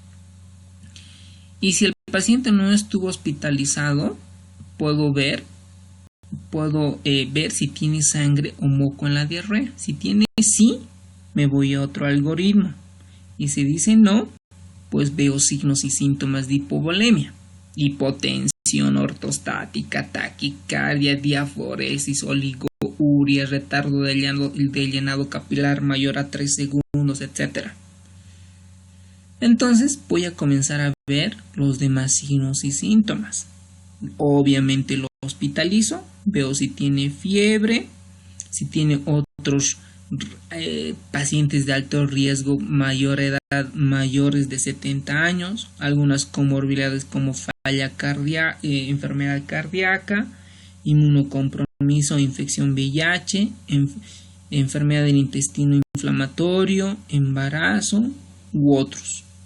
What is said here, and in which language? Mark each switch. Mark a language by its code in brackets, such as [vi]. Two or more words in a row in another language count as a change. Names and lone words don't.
[es] Y si el paciente no estuvo hospitalizado, puedo ver si tiene sangre o moco en la diarrea. Si tiene sí, me voy a otro algoritmo. Y si dice no, pues veo signos y síntomas de hipovolemia: hipotensión ortostática, taquicardia, diaforesis, oligouria, retardo del llenado capilar mayor a 3 segundos, etc. Entonces voy a comenzar a ver los demás signos y síntomas. Obviamente lo hospitalizo, veo si tiene fiebre, si tiene otros pacientes de alto riesgo, mayor edad, mayores de 70 años, algunas comorbilidades como enfermedad cardíaca, inmunocompromiso, infección VIH, enfermedad del intestino inflamatorio, embarazo u otros.